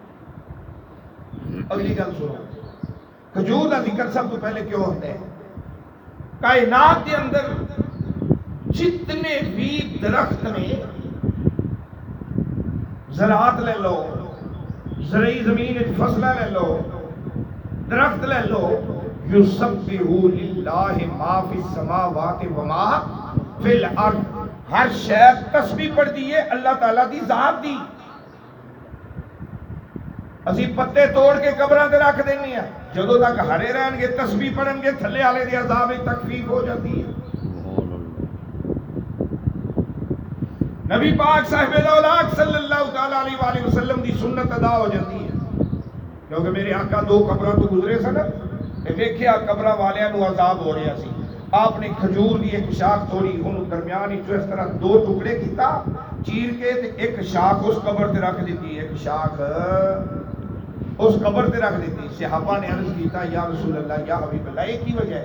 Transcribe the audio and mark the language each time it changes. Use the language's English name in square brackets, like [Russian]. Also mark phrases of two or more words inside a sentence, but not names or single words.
[Punjabi] اگلی گل سنو، کھجور دا ذکر سب تو پہلے کیوں ہوتا ہے؟ [Urdu] کائنات کے اندر جتنے بھی درخت نے، زراعت لے لو، زرعی زمین فصلہ لے لو، درخت لے لو، [Arabic] یسبح للہ ما فی السماوات وما فی الارض، [Urdu] ہر شے تسبیح پڑھتی ہے اللہ تعالیٰ [Punjabi] دی ذات دی۔ اسی پتے توڑ کے قبراں تے رکھ دینی ہیں، جدوں تک ہرے رہن گے تسبیح پڑھن گے تھلے والے دی عذاب تخفیف ہو جاتی ہے۔ نبی پاک [Arabic] صاحب الاولاق صلی اللہ تعالی علیہ وآلہ وسلم [Punjabi] دی سنت ادا ہو جاتی ہے، کیونکہ میرے آقا دو قبراں تو گزرے سن، تے ویکھیا قبراں والیاں نو عذاب ہو رہا سی، آپ نے کھجور دی ایک شاخ توڑی، انہوں درمیان وچوں اس طرح دو ٹکڑے کیتا چیر کے تے ایک شاخ اس قبر تے رکھ دیتی، ایک شاخ اس قبر تے رکھ دیتی۔ صحابہ نے عرض کیتا [Arabic] یا رسول اللہ یا حبیب اللہ [Punjabi] یہ کی وجہ ہے؟